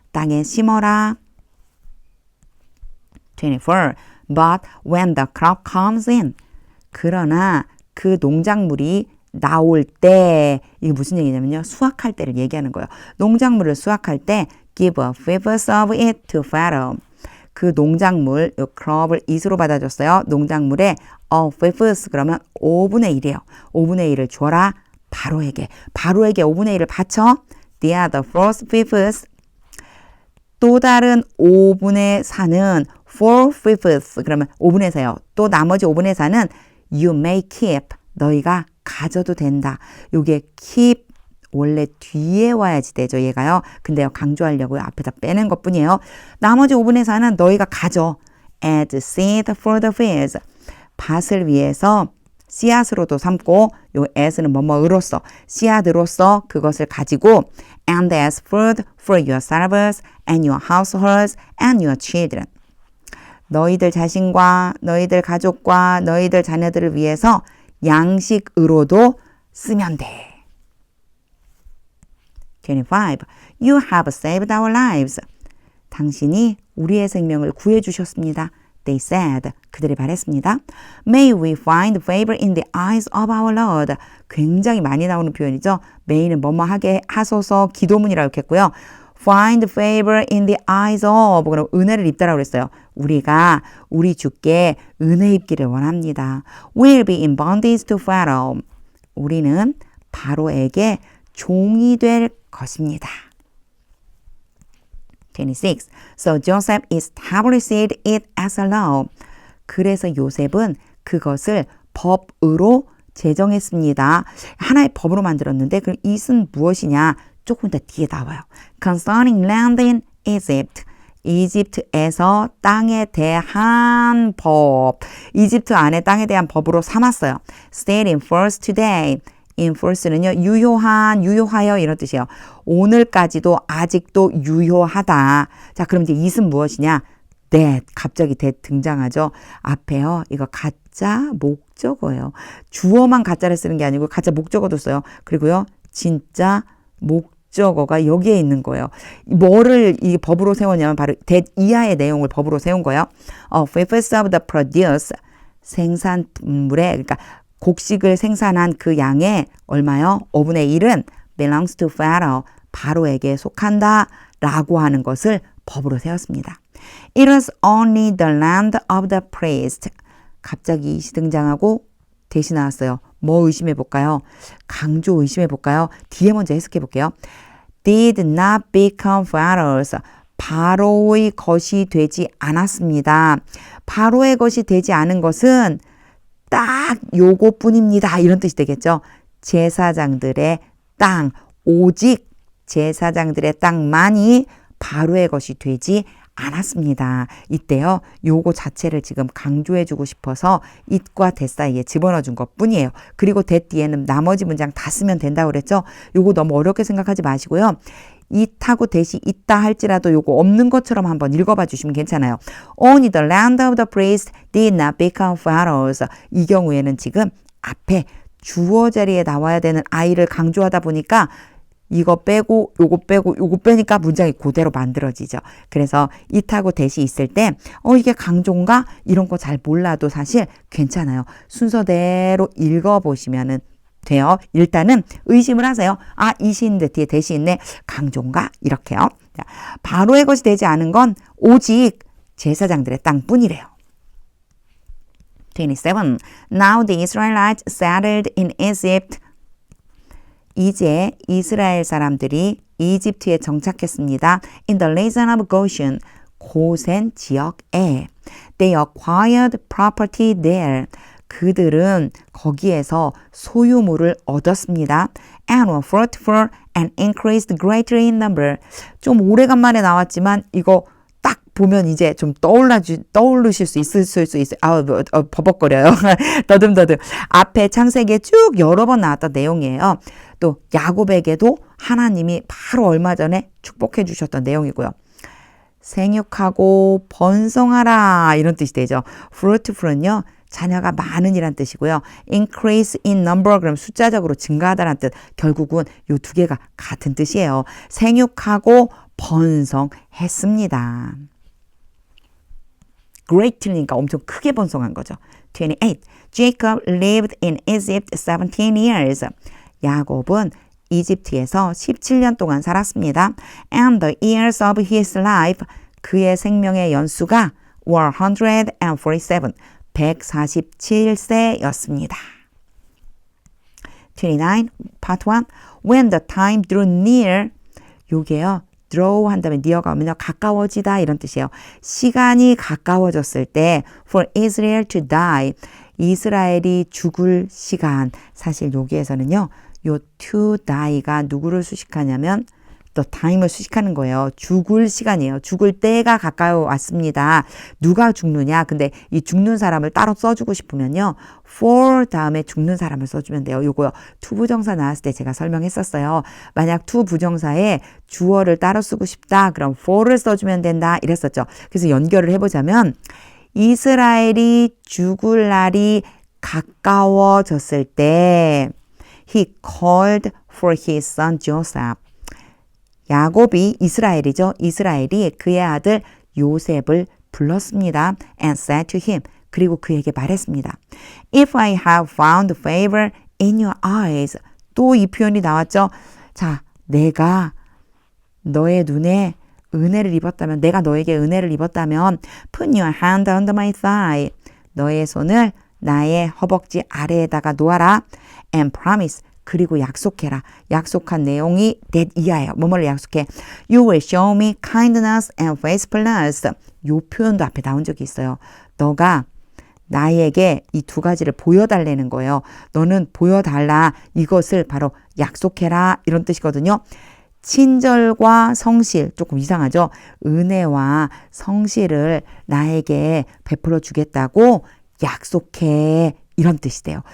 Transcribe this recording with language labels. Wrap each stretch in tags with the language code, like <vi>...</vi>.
<ko>땅에 심어라. 24.</ko> <en>But when the crop comes in.</en> <ko>그러나 그 농작물이 나올 때, 이게 무슨 얘기냐면요. 수확할 때를 얘기하는 거예요. 농작물을 수확할 때</ko> <en>give a fifth of it to Pharaoh.</en> <ko>그 농작물, 요 crop을 it으로 받아줬어요. 농작물에 a fifth 그러면 5분의 1이에요. 5분의 1을 줘라 바로에게. 바로에게 5분의 1을 바쳐.</ko> <en>The other fourth fifth.</en> <ko>또 다른 5분의 4는 4 fifths 그러면 5분의 4요. 또 나머지 5분의 4는</ko> <en>you may keep.</en> <ko>너희가 가져도 된다. 요게 keep 원래 뒤에 와야지 되죠. 얘가요. 근데요. 강조하려고요. 앞에다 빼는 것뿐이에요. 나머지 5분의 4는 너희가 가져.</ko> <en>as seed for the fields.</en> <ko>밭을 위해서 씨앗으로도 삼고 요 as는 뭐뭐으로써 씨앗으로서 그것을 가지고</ko> <en>and as food for your servants and your households and your children.</en> <ko>너희들 자신과 너희들 가족과 너희들 자녀들을 위해서 양식으로도 쓰면 돼. 25.</ko> <en>You have saved our lives.</en> <ko>당신이 우리의 생명을 구해주셨습니다.</ko> <en>They said.</en> <ko>그들이 말했습니다.</ko> <en>May we find favor in the eyes of our Lord.</en> <ko>굉장히 많이 나오는 표현이죠. May는 뭐뭐 하게 하소서 기도문이라고 했고요.</ko> <en>Find favor in the eyes of.</en> <ko>그럼 은혜를 입다라고 그랬어요. 우리가 우리 주께 은혜 입기를 원합니다.</ko> <en>We'll be in bondage to Pharaoh.</en> <ko>우리는 바로에게 종이 될 것입니다. 26.</ko> <en>So Joseph established it as a law.</en> <ko>그래서 요셉은 그것을 법으로 제정했습니다. 하나의 법으로 만들었는데 그 it은 무엇이냐? 조금 더 뒤에 나와요.</ko> <en>Concerning land in Egypt.</en> <ko>이집트에서 땅에 대한 법. 이집트 안에 땅에 대한 법으로 삼았어요.</ko> <en>Stayed in force today.</en> <ko>enforce는요, 유효한, 유효하여 이런 뜻이에요. 오늘까지도 아직도 유효하다. 자, 그럼 이제 it은 무엇이냐?</ko> <en>that.</en> <ko>갑자기 that 등장하죠. 앞에요. 이거 가짜 목적어예요. 주어만 가짜를 쓰는 게 아니고 가짜 목적어도 써요. 그리고요, 진짜 목적어가 여기에 있는 거예요. 뭐를 이 법으로 세웠냐면 바로 that 이하의 내용을 법으로 세운 거예요.</ko> <en>fifth of the produce.</en> <ko>생산물에, 그러니까 곡식을 생산한 그 양의 얼마요? 5분의 1은</ko> <en>belongs to Pharaoh.</en> <ko>바로에게 속한다 라고 하는 것을 법으로 세웠습니다.</ko> <en>It was only the land of the priest.</en> <ko>갑자기 it이 등장하고 대신 나왔어요. 뭐 의심해 볼까요? 강조 의심해 볼까요? 뒤에 먼저 해석해 볼게요.</ko> <en>Did not become Pharaoh's.</en> <ko>바로의 것이 되지 않았습니다. 바로의 것이 되지 않은 것은 딱 요것뿐입니다. 이런 뜻이 되겠죠. 제사장들의 땅, 오직 제사장들의 땅만이 바로의 것이 되지 않았습니다. 이때요. 요거 자체를 지금 강조해주고 싶어서 it과 that 사이에 집어넣어준 것뿐이에요. 그리고 that 뒤에는 나머지 문장 다 쓰면 된다고 그랬죠. 요거 너무 어렵게 생각하지 마시고요. it하고 that이 있다 할지라도 요거 없는 것처럼 한번 읽어봐 주시면 괜찮아요.</ko> <en>Only the land of the priest did not become Pharaoh's.</en> <ko>이 경우에는 지금 앞에 주어 자리에 나와야 되는 I를 강조하다 보니까 이거 빼고 요거 빼고 요거 빼니까 문장이 그대로 만들어지죠. 그래서 it하고 that이 있을 때 이게 강조인가? 이런 거 잘 몰라도 사실 괜찮아요. 순서대로 읽어보시면은 돼요. 일단은 의심을 하세요. 아, it이 있는데 뒤에 that이 있네. 강조인가? 이렇게요. 자, 바로의 것이 되지 않은 건 오직 제사장들의 땅뿐이래요. 27.</ko> <en>Now the Israelites settled in Egypt.</en> <ko>이제 이스라엘 사람들이 이집트에 정착했습니다.</ko> <en>In the region of Goshen.</en> <ko>고센 지역에.</ko> <en>They acquired property there.</en> <ko>그들은 거기에서 소유물을 얻었습니다.</ko> <en>And were fruitful and increased greatly in number.</en> <ko>좀 오래간만에 나왔지만 이거 딱 보면 이제 좀 떠오르실 수 있을 수 있어요. 버벅거려요. 더듬더듬. 앞에 창세기에 쭉 여러 번 나왔던 내용이에요. 또 야곱에게도 하나님이 바로 얼마 전에 축복해 주셨던 내용이고요. 생육하고 번성하라 이런 뜻이 되죠. fruitful은요. 자녀가 많은이란 뜻이고요. increase in number 그럼 숫자적으로 증가하다라는 뜻. 결국은 이 두 개가 같은 뜻이에요. 생육하고 번성했습니다. greatly니까 엄청 크게 번성한 거죠.</ko> <en>28. Jacob lived in Egypt 17 years.</en> <ko>야곱은 이집트에서 17년 동안 살았습니다.</ko> <en>And the years of his life,</en> <ko>그의 생명의 연수가 147, 147세였습니다.</ko> <en>29, part 1. When the time drew near,</en> <ko>요게요. draw 한 다음에 near가 오면요. 가까워지다 이런 뜻이에요. 시간이 가까워졌을 때</ko> <en>for Israel to die,</en> <ko>이스라엘이 죽을 시간. 사실 여기에서는요. 요 to die가 누구를 수식하냐면 the time을 수식하는 거예요. 죽을 시간이에요. 죽을 때가 가까워 왔습니다. 누가 죽느냐? 근데 이 죽는 사람을 따로 써주고 싶으면요. for 다음에 죽는 사람을 써주면 돼요. 요거요. to 부정사 나왔을 때 제가 설명했었어요. 만약 to 부정사에 주어를 따로 쓰고 싶다. 그럼 for를 써주면 된다. 이랬었죠. 그래서 연결을 해보자면 이스라엘이 죽을 날이 가까워졌을 때</ko> <en>he called for his son Joseph.</en> <ko>야곱이 이스라엘이죠. 이스라엘이 그의 아들 요셉을 불렀습니다.</ko> <en>And said to him.</en> <ko>그리고 그에게 말했습니다.</ko> <en>If I have found favor in your eyes.</en> <ko>또 이 표현이 나왔죠. 자, 내가 너의 눈에 은혜를 입었다면, 내가 너에게 은혜를 입었다면</ko> <en>put your hand under my thigh.</en> <ko>너의 손을 나의 허벅지 아래에다가 놓아라.</ko> <en>And promise.</en> <ko>그리고 약속해라. 약속한 내용이 that 이하예요. 뭐뭐를 약속해.</ko> <en>You will show me kindness and faithfulness.</en> <ko>요 표현도 앞에 나온 적이 있어요. 너가 나에게 이 두 가지를 보여달라는 거예요. 너는 보여달라. 이것을 바로 약속해라. 이런 뜻이거든요. 친절과 성실, 조금 이상하죠? 은혜와 성실을 나에게 베풀어 주겠다고 약속해. 이런 뜻이 돼요.</ko>